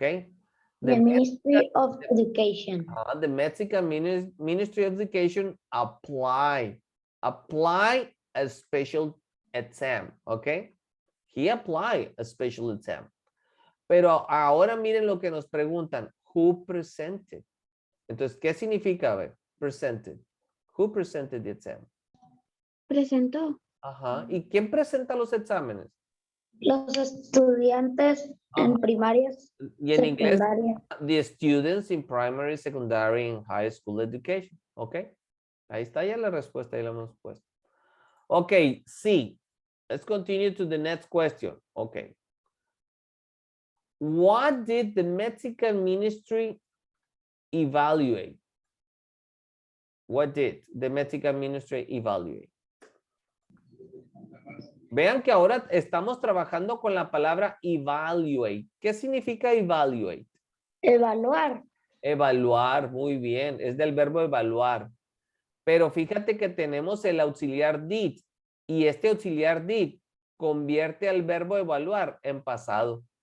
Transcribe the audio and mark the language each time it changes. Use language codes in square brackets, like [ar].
[en] The Ministry of Education. The Mexican Ministry of Education apply a special exam, ¿ok? He applied a special exam. [es] Pero ahora miren lo que nos preguntan. [en] Who presented? [es] Entonces, ¿qué significa? A ver, [en] presented. Who presented the exam? [es] Presentó. Ajá. ¿Y quién presenta los exámenes? Los estudiantes en primarias, Y en inglés, secundaria. [en] the students in primary, secondary, and high school education. ¿Ok? [es] Ahí está ya la respuesta, ahí la hemos puesto. Ok, sí. [en] Let's continue to the next question. Okay. What did the Mexican ministry evaluate? What did the Mexican ministry evaluate? [es] Vean que ahora estamos trabajando con la palabra evaluate. ¿Qué significa evaluate? Evaluar. Evaluar, muy bien. Es del verbo evaluar. Pero fíjate que tenemos el auxiliar did. Y este auxiliar did convierte al verbo evaluar en pasado.